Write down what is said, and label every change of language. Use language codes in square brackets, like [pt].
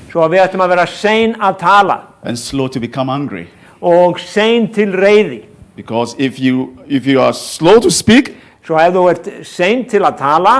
[is] Svo við ættum að vera sein að tala. [en] And slow to become angry. [is] Og sein til reiði. [en] Because if you are slow to speak, [is] Svo ef þú ert sein til að tala,